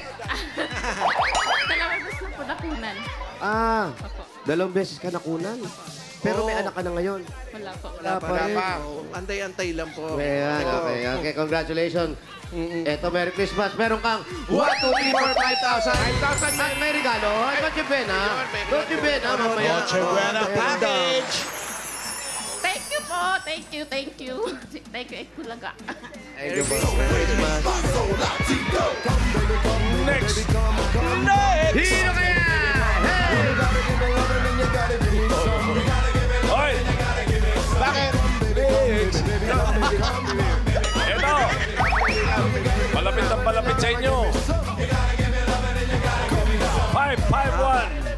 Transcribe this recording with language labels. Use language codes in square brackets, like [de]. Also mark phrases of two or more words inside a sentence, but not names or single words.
[tl] Dalawang gusto po nakunan. Dalawang beses ka nakunan. Pero may anak ka na ngayon. Wala po. Wala pa rin. Oh, antay-antay lang po. Ayan, okay. Congratulations. Eto, [en] Merry Christmas. [tl] Meron kang 1, 2, 3, 4, 5,000. 5,000 at may regalo. Noche Buena. Noche Buena, mamaya. Noche Buena package! [en] Thank you po. Thank you. Thank you, Bulaga. Thank you, Merry Christmas. Next. [tl] Sino kaya? Hey! Hoy! Bakit? Ito! Malapit ang palapit sa inyo. 551.